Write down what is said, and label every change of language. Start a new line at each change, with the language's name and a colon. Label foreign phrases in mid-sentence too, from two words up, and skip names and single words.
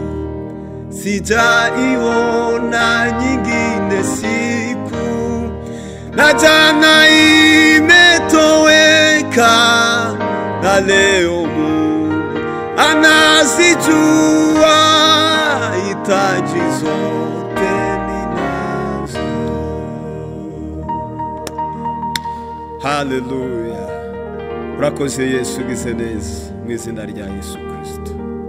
Swahili: sijaiona nyingine siku, na jana imetoweka, na leo Mungu anazijua hitaji zote ninazo. Haleluya.
Kinyarwanda: Urakoze Yesu, gize neza mu izina rya Yesu Kristo.